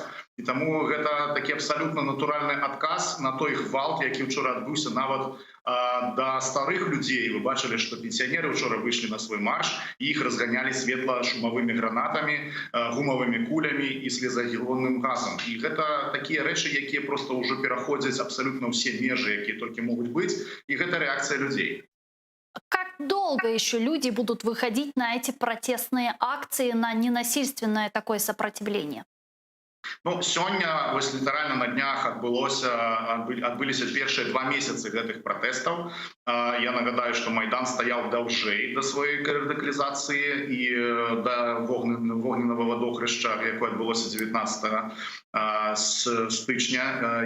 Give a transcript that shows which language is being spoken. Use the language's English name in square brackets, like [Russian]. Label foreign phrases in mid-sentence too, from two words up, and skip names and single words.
[Belarusian] І таму гэта такі абсалютна натуральны адказ на той гвалт, які ўчора адбыўся нават да старых людзей. Вы бачылі, што пенсіянеры ўчора выйшлі на свой марш, і іх разганялі светла-шумавымі гранатамі, гумавымі кулямі і слезагілонным газам. І гэта такія рэчы, якія проста ўжо пераходзяць абсалютна ўсе межы, якія толькі могуць быць, і гэта рэакцыя людзей. [Russian] Как долго еще люди будут выходить на эти протестные акции, на ненасильственное такое сопротивление? [Belarusian] Ну, сёння, вось літаральна на днях адбыліся першыя 2 месяцы гэтых пратэстаў. Я нагадаю, што Майдан стаяў даўжэй да сваёй радыкалізацыі і да вогненнага вадохрэшча, якое адбылося 19 стычня.